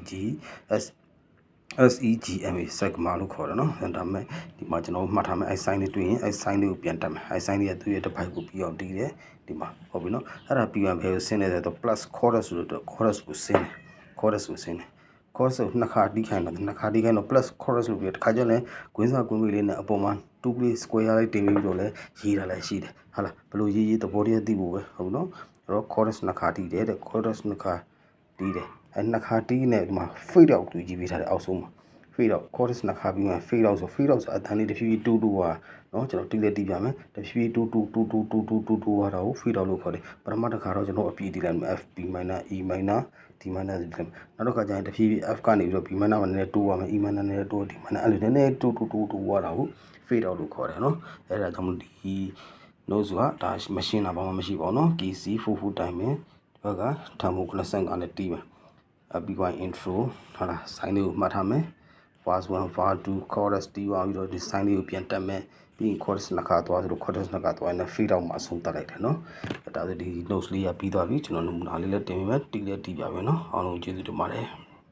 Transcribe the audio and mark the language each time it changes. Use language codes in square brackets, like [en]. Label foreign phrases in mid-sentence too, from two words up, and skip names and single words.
[my] SEGMA စကမာလို့ခေါ်တယ်နော်ဒါပေမဲ့ဒီမှာကျွန်တော်မှတ်ထားမယ်အဲ့ sign လေးတွေ့ရင်အဲ့ sign လေးကိုပြန်တက်မယ်အဲ့ sign လေးကသူ့ရဲ့တစ်ပိုက်ကိုပြီးအောင်တီးတယ်ဒီမှာဟုတ်ပြီနော်အဲ့ဒါပြီးရင်ဘယ်ကိုဆင်းနေတယ်တော့ [en] plus chorus [my] ဆိုတော့ chorus ကိုဆင်းတယ် chorus ကိုနှစ်ခါတီးခိုင်းတယ်နှစ်ခါတီးခိုင်းတော့ [en] plus chorus [my] လို့ပြီးတခါကျရင် ကွင်းစားကွင်းမေးလေးနဲ့အပေါ်မှာ2 [en] play square [my] လေးတင်ပြီးတော့လဲရေးတာလည်းရှိတယ်ဟုတ်လားဘယ်လိုရေးသဘောတရားသိဖို့ပဲဟုတ်နော်အဲ့တော့ chorus နှစ်ခါတီးတယ်တဲ့ chorus နှစ်ခါတီးတယ်အဲ့နှစ်ခါတီးနေဒီမှာ [en] fade out [my] ကိုရေးပေးထားတယ်အောက်ဆုံး မှာ [en] fade out chorus [my] နှစ်ခါပြီးမှ [en] fade out [my] ဆိုအတန်းလေးတစ်ဖြည်းဖြည်းတူဟာနော်ကျွန်တော်တီးလက်တီးပြမယ်တစ်ဖြည်းဖြည်းတူဟာတော့ [en] fade out [my] လို့ခေါ်တယ်ပထမတစ်ခါတော့ကျွန်တော်အပြ ည့်တီးလိုက်မယ် [en] F B minor E minor D minor [my] နောက်တစ်ခါကျရင်တစ်ဖြည်းဖြည်း F ကနေပြီးတော့ [en] B minor [my] မှာနည်းနည်းတိုးရမယ် [en] E minor [my] နည်းနည်းတိုး [en] D minor [my] အဲ့လိုနည်းနည်းတိုးဟာတာကို [en] fade out [my] လို့ခေါ်တယ်နော်အဲ့ဒါကြောင့်ဒီ note ဆိုတာဒါမရှင်းတာဘာမှမရှိပါဘူးနော် [en] key C 4 [my] တိုင်းမယ်ဒီဘက်ကထံမိုး95နဲ့တီးမယ်ပြီးသွား intro ဟုတ်လား sign လေးကိုမှတ်ထားမယ် [en] verse 1 verse 2 chorus [my] တီးသွားပြီးတော့ဒီ sign လေးကိုပြန်တက်မယ်ပြီးရင် chorus နှစ်ခါသွားဆိုတော့ chorus နှစ်ခါသွားရင် [en] fade out [my] မှာအဆုံးတက်လိုက်တယ်နော်ဒါဆိုဒီ notes လေးကပြီးသွားပြီကျွန်တော်နမူနာလေးလည်းတင်ပေးမယ်တီးလည်းတီးပြမယ်နော်အားလုံးကျေးဇူးတင်ပါတယ်